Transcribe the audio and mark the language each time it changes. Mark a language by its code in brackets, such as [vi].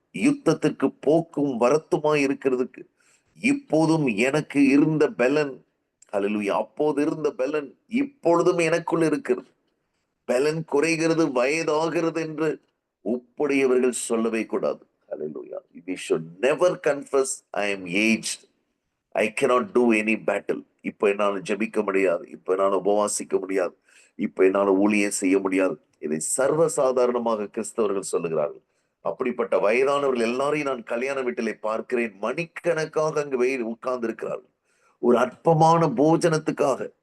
[ta] யுத்தத்திற்கு போக்கும் வரத்துமாய் இருக்கிறதுக்கு இப்போதும் எனக்கு இருந்த பலன், ஹல்லேலூயா, அப்போது இருந்த பலன் இப்பொழுதும் எனக்குள் இருக்கிறது. பலன் குறைகிறது, வயதாகிறது என்று உப்புடையவர்கள் சொல்லவே கூடாது. ஹல்லேலூயா. [en] We should never confess I am aged. I cannot do any battle. [ta] இப்ப என்னால ஜெபிக்க முடியாது, இப்ப என்னால உபவாசிக்க முடியாது, இப்ப என்னால ஊழியம் செய்ய முடியாது. இதை சர்வசாதாரணமாக கிறிஸ்தவர்கள் சொல்லுகிறார்கள். அப்படிப்பட்ட வயதானவர்கள் எல்லாரையும் நான் கல்யாண வீட்டிலே பார்க்கிறேன். மணிக்கணக்காக அங்கு வெயில் உட்கார்ந்து இருக்கிறார்கள், ஒரு அற்பமான போஜனத்துக்காக.